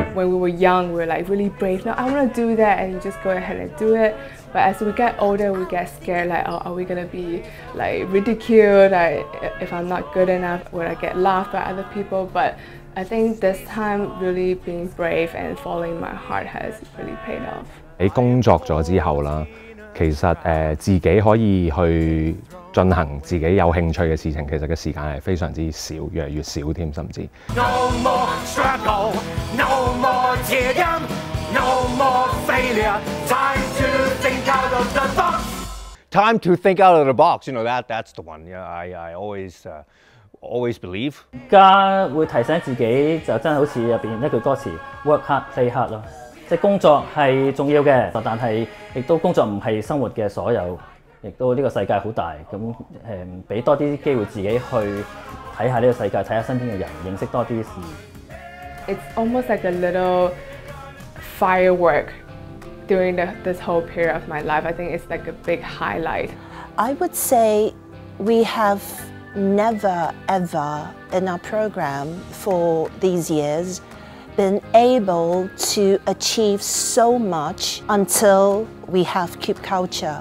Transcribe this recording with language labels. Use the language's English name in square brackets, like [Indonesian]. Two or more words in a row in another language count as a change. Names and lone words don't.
[English] When we were young, we were like really brave. No, I want to do that, and you just go ahead and do it. But as we get older, we get scared. Like, oh, are we gonna be like ridiculed? Like, if I'm not good enough, will I get laughed by other people? But I think this time, really being brave and following my heart has really paid off. [Cantonese] 喺工作咗之後啦，其實自己可以去進行自己有興趣嘅事情，其實嘅時間係非常之少，越嚟越少添，甚至。 [English] No more struggle, no more teardom, no more failure. Time to think out of the box. Time to think out of the box. That's the one. Yeah, I always believe. [Cantonese] 而家會提醒自己就真係好似入邊一句歌詞 [English] work hard, play hard [Cantonese] 咯。即係工作係重要嘅，但係亦都工作唔係生活嘅所有，亦都呢個世界好大，咁俾多啲機會自己去睇下呢個世界，睇下身邊嘅人，認識多啲事。 [English] It's almost like a little firework during this whole period of my life. I think it's like a big highlight. I would say we have never ever in our program for these years been able to achieve so much until we have Cube Culture.